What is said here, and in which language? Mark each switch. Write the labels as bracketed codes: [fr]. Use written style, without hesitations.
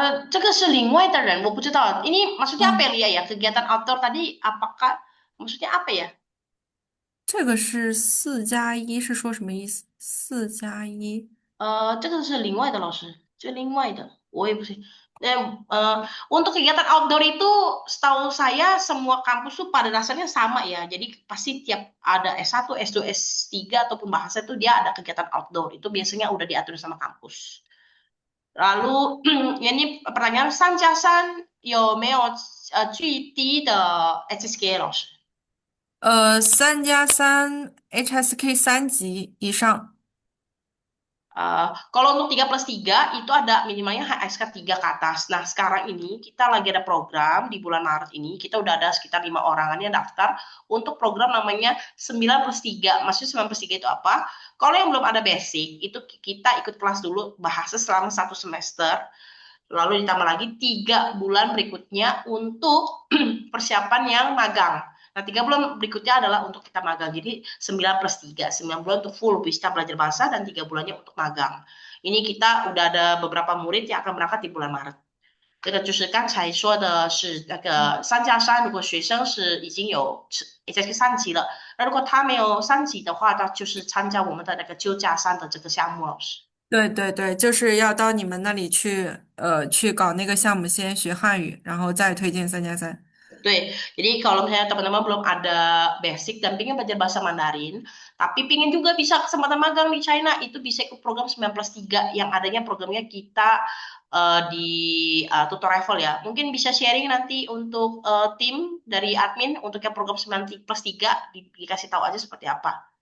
[zh] 这个是另外的人，我不知道。 [id] Ini maksudnya apa 嗯， ya, Lia ya? Kegiatan outdoor tadi, apakah maksudnya apa ya? [zh] 这个是4+1是说什么意思？4+1。这个是另外的老师，这另外的，我也不是。 [id] Untuk kegiatan outdoor itu, setahu saya semua kampus tuh pada dasarnya sama ya. Jadi pasti tiap ada S1, S2, S3 ataupun bahasa itu dia ada kegiatan outdoor. Itu biasanya udah diatur sama kampus. Lalu ini pertanyaan [zh] 三加三有没有最低的 HSK 老师？ 3+3 HSK 3级以上。 [id] Kalau untuk 3+3 itu ada minimalnya HSK 3 ke atas. Nah, sekarang ini kita lagi ada program di bulan Maret ini, kita udah ada sekitar 5 orangan yang daftar untuk program namanya 9+3. Maksudnya 9+3 itu apa? Kalau yang belum ada basic, itu kita ikut kelas dulu bahasa selama 1 semester, lalu ditambah lagi 3 bulan berikutnya untuk persiapan yang magang. Nah, 3 bulan berikutnya adalah untuk kita magang. Jadi 9+3, 9 bulan untuk full bisa belajar bahasa dan 3 bulannya untuk magang. Ini kita udah ada beberapa murid yang akan berangkat di bulan Maret. [zh] 这个就是刚才说的是那个3+3，如果学生是已经有HSK 3级了，那如果他没有3级的话，他就是参加我们的那个9+3的这个项目，老师。对对对，就是要到你们那里去，去搞那个项目，先学汉语，然后再推荐3+3。对, [id] jadi kalau misalnya teman-teman belum ada basic dan pengen belajar bahasa Mandarin, tapi pengen juga bisa kesempatan magang di China, itu bisa ikut program 9+3 yang adanya programnya kita di Tutor Level ya. Mungkin bisa sharing nanti untuk tim dari admin untuk yang program 9+3 dikasih tahu aja seperti apa.